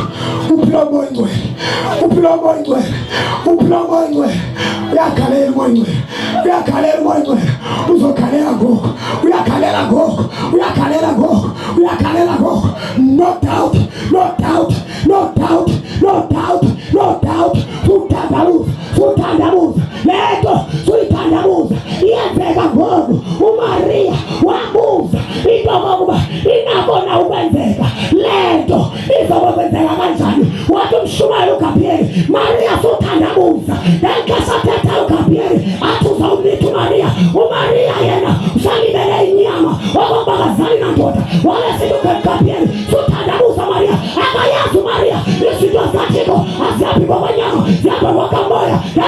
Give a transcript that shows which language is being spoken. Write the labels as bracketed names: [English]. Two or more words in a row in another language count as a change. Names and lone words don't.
[Xhosa] Uphila umoya igcwele uyakhalela umoya igcwele uzokhalela ngoku, uyakhalela ngoku. [English] No doubt [Xhosa] uthandabuza lento suyithandabuza iyenzeka ngoku. uMaria wabuza into okokuba inabona ukwenzeka lento izokwenzeka kanjani. Wathi umshumayeli uGabriyeli, Maria sothandabuza. Ngenkesathetha uGabriyeli athi uzawumletha uMaria. uMaria yena usalibele inyama okokuba akazali nandoda. Walesithi uGabriyeli sothandabuza Maria, akayazi uMaria izinto zikaThixo azihambi ngokwenyama, zihamba ngokomoya.